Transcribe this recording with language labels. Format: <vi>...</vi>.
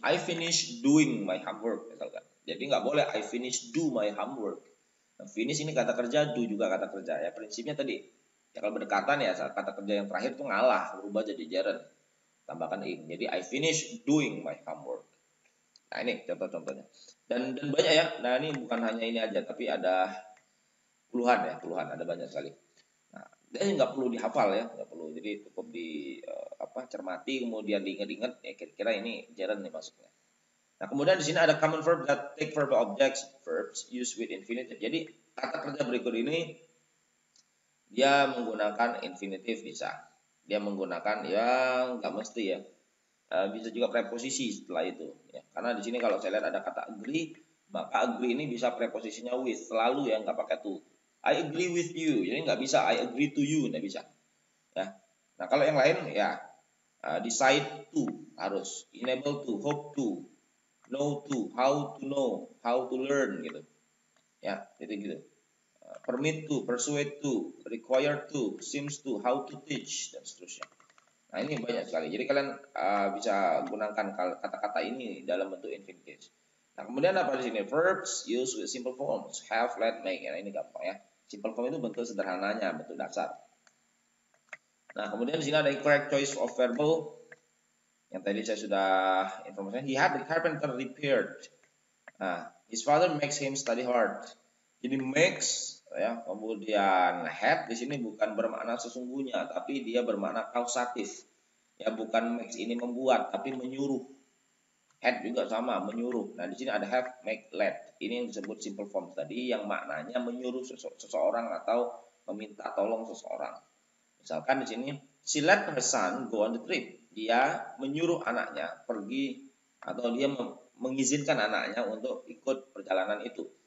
<en>I finish doing my homework</en> <id>misalkan. Jadi nggak boleh</id> <en>I finish do my homework.</en> <id>Nah, finish ini kata kerja, do juga kata kerja ya. Prinsipnya tadi, ya kalau berdekatan ya saat kata kerja yang terakhir itu ngalah, berubah jadi gerund. Tambahkan ing.</id> <en>Jadi I finish doing my homework. Nah,</en> <id>ini contoh-contohnya. Dan banyak ya. Nah, ini bukan hanya ini aja, tapi ada puluhan, ada banyak sekali. Nah, dan nggak perlu dihafal ya, nggak perlu. Jadi cukup cermati, kemudian diingat-ingat ya kira-kira ini gerund nih maksudnya. Nah, kemudian di sini ada</id> <en>common verb that take verb objects, verbs used with infinitive.</en> <id>Jadi kata kerja berikut ini dia menggunakan infinitive bisa. Dia menggunakan ya nggak mesti ya. Bisa juga preposisi setelah itu ya. Karena di sini kalau saya lihat ada kata agree, maka agree ini bisa preposisinya with, selalu ya, nggak pakai to.</id> <en>I agree with you,</en> <id>jadi nggak bisa</id> <en>I agree to you, nggak bisa ya.</en> <id>Nah, kalau yang lain ya</id> <en>decide to, harus enable to, hope to, know to, how to learn gitu ya, gitu. Permit to, persuade to, require to, seems to, how to teach,</en> <id>dan seterusnya. Nah, ini banyak sekali. Jadi kalian bisa gunakan kata-kata ini dalam bentuk infinitive. Nah, kemudian apa di sini?</id> <en>Verbs used with simple forms, have, let, make.</en> <id>Nah, ini gampang ya. Simple form itu bentuk sederhananya, bentuk dasar. Nah, kemudian di sini ada</id> <en>correct choice of verbal.</en> <id>Yang tadi saya sudah informasikan.</id> <en>He had the carpenter repaired.</en> <id>Nah,</id> <en>his father makes him study hard.</en> <id>Jadi makes ya, kemudian had di sini bukan bermakna sesungguhnya, tapi dia bermakna kausatif. Ya, bukan makes ini membuat, tapi menyuruh. Had juga sama, menyuruh. Nah, di sini ada have, make, let. Ini yang disebut simple form tadi yang maknanya menyuruh seseorang atau meminta tolong seseorang. Misalkan di sini</id> <en>she let her son go on the trip.</en> <id>Dia menyuruh anaknya pergi atau dia mengizinkan anaknya untuk ikut perjalanan itu.</id>